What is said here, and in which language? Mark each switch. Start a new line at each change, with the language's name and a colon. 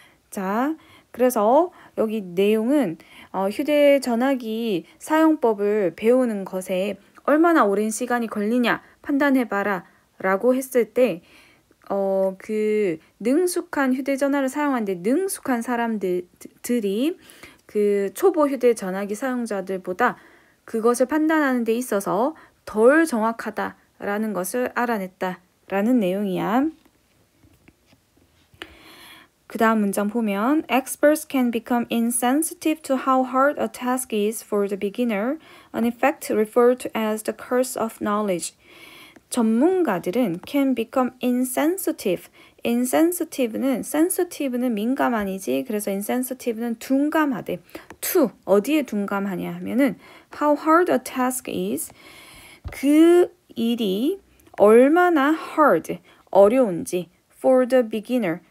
Korean: 자, 그래서 여기 내용은 휴대전화기 사용법을 배우는 것에 얼마나 오랜 시간이 걸리냐 판단해봐라 라고 했을 때 그 능숙한 휴대전화를 사용하는데 능숙한 사람들이 그 초보 휴대전화기 사용자들보다 그것을 판단하는 데 있어서 덜 정확하다라는 것을 알아냈다라는 내용이야. 그 다음 문장 보면
English: Experts can become insensitive to how hard a task is for the beginner, an effect referred to as the curse of knowledge.
Korean: 전문가들은
English: can become insensitive.
Korean: sensitive는 민감한이지. 그래서 insensitive는 둔감하대.
English: to,
Korean: 어디에 둔감하냐 하면은
English: how hard a task is.
Korean: 그 일이 얼마나 hard, 어려운지
English: for the beginner.